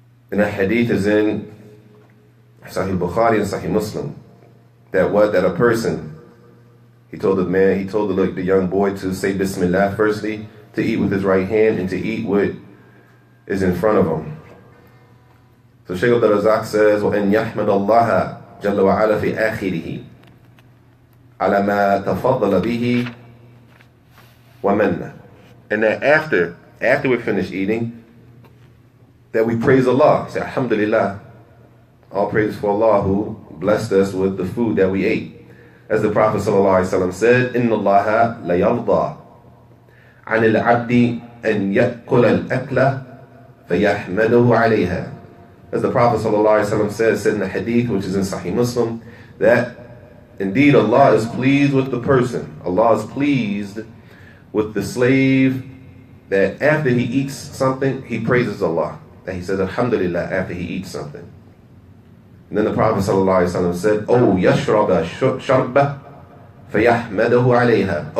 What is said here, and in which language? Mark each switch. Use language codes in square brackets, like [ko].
[en] And that hadith is in Sahih Bukhari and Sahih Muslim. That a person, he told the young boy to say Bismillah firstly, to eat with his right hand, and to eat what is in front of him. So Shaykh Abdul Razak says, [ar] وَأَنْ يَحْمَدَ اللَّهَ جَلَّ وَعَلَى فِي آخِرِهِ عَلَى مَا تَفَضَّلَ بِهِ وَمَنَّ. [en] And that after we finish eating, that we praise Allah. Say, Alhamdulillah. All praise for Allah who blessed us with the food that we ate. As the Prophet ﷺ said, [ar] إِنَّ اللَّهَ لَيَرْضَى عَنِ الْعَبْدِ أَنْ يَأْكُلَ الْأَكْلَ فَيَحْمَدُهُ عَلَيْهَا. [en] As the Prophet ﷺ said in the hadith, which is in Sahih Muslim, that indeed Allah is pleased with the person. Allah is pleased with the slave that after he eats something, he praises Allah. That he says, Alhamdulillah, after he eats something. And then the Prophet ﷺ said, Oh, [ar] yashraba sharba fayahmadahu alayha.